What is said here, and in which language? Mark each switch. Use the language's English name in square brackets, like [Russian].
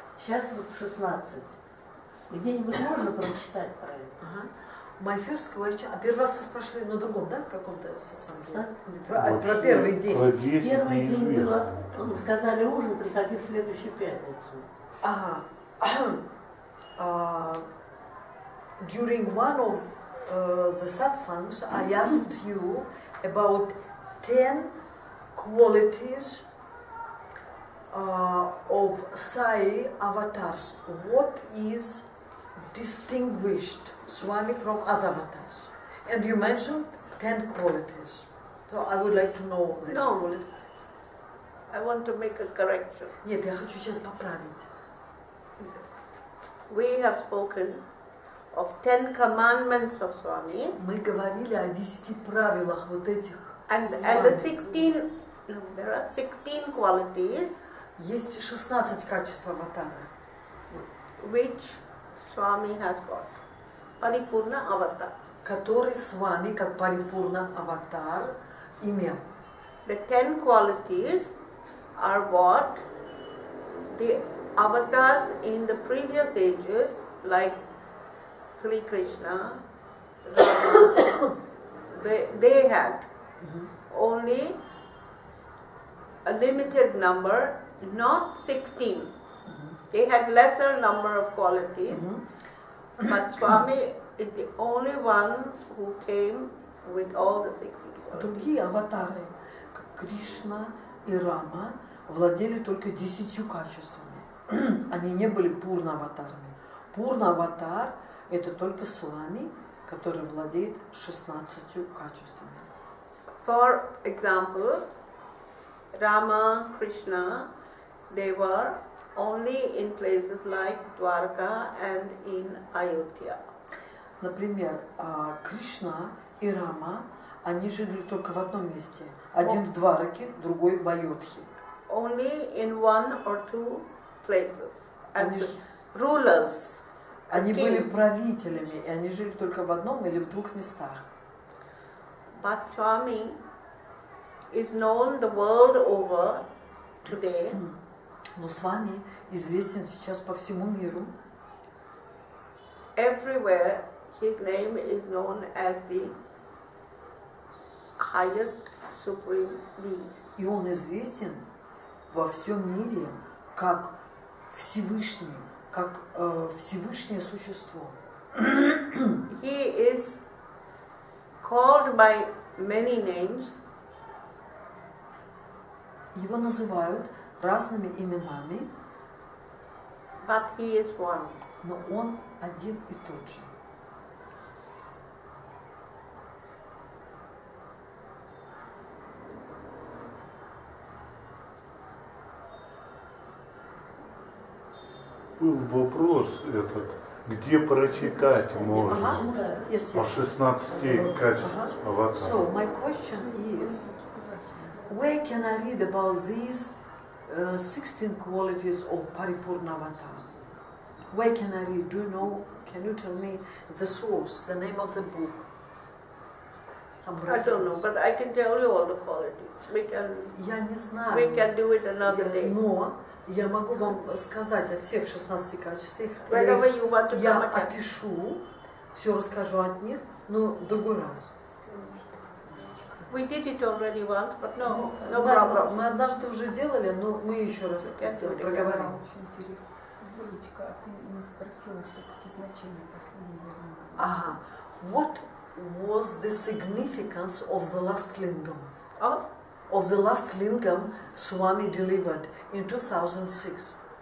[Russian] Сейчас вот 16. Где-нибудь можно прочитать про это? [English] My first question. [Russian] А первый раз вы спрашивали на другом, да, каком-то социальном? Про первые 10. Первый день было, сказали ужин, приходи в следующую пятницу. Ага. [English] During one of the satsangs, I asked you about 10 qualities of Sai avatars. What is distinguished Swami from other avatars? And you mentioned 10 qualities. So I would like to know this. No, I want to make a correction. [Russian] Нет, я хочу сейчас поправить. [English] We have spoken of 10 commandments of Swami. [Russian] Мы говорили о 10 правилах вот этих. [English] And the 16, there are 16 qualities. [Russian] Есть 16 качеств аватара. [English] Which Swami has got. Paripurna avatar. [Russian] Который с вами, как парипурна аватар, имел. [English] The 10 qualities are what the avatars in the previous ages, like Sri Krishna, they had only a limited number, not 16. They had lesser number of qualities, but Swami is the only one who came with all the 16 qualities. [Russian] Другие аватары, как Кришна и Рама, владели только 10 качествами. Они не были пурна-аватарами. Пурна-аватар – это только Свами, который владеет 16 качествами. [English] For example, Rama, Krishna, they were only in places like Dwarka and in Ayodhya. [Russian] Например, Кришна и Рама, они жили только в одном месте. Один в Двараке, другой в Айодхе. [English] Only in one or two places as rulers. [Russian] Они были правителями, и они жили только в одном или в 2 местах. [English] But Swami is known the world over today. [Russian] Но с вами известен сейчас по всему миру. [English] Everywhere his name is known as the highest supreme being. [Russian] И он известен во всем мире как Всевышний, как Всевышнее существо. [English] He is called by many names. [Russian] Его называют разными именами, [English] but he is one. [Russian] Но он один и тот же. Был вопрос этот, где прочитать можно о 16 качествах аватара. [English] So my question is, where can I read about these 16 qualities of Paripurna Avatar? Where can I read? Do you know? Can you tell me the source, the name of the book? I don't know, but I can tell you all the qualities. We can. [Russian] Я не знаю. [English] We can do it another day. [Russian] Но я могу вам сказать о всех 16 качествах. Я опишу, все расскажу от них, но в другой раз. [English] We did it already once, but no problem. [Russian] Мы однажды уже делали, но мы еще раз проговорим. Очень интересно. Юлечка, а ты не спросила все-таки значение последнего линга? Ага. [English] What was the significance of the last lingam? Of the last lingam Swami delivered in 2006?